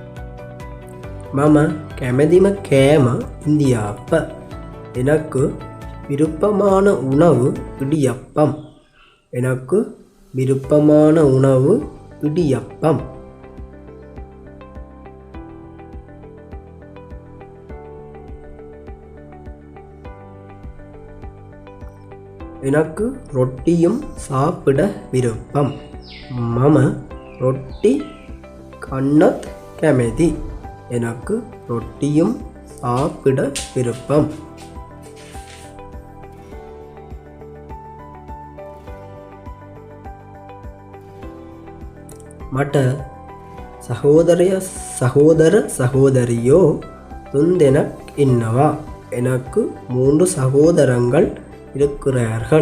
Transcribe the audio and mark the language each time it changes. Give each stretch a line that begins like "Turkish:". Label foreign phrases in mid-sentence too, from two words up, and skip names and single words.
Sinhala: මම කැමැතිම කෑම ඉන්දියාප්ප.
Tamil: எனக்கு விருப்பமான உணவு இடியப்பம். எனக்கு விருப்பமான உணவு இடியப்பம். எனக்கு ரொட்டியும் சாப்பிட விருப்பம்.
Sinhala: මම ரொட்டி කන්නත් කැමැති.
Tamil: எனக்கு ரொட்டியும் சாப்பிட விருப்பம்.
Sinhala: මට සහෝදර සහෝදරියෝ 3 දෙනෙක් ඉන්නවා.
Tamil: எனக்கு 3 සහෝදරங்கள் இருக்கிறார்கள்.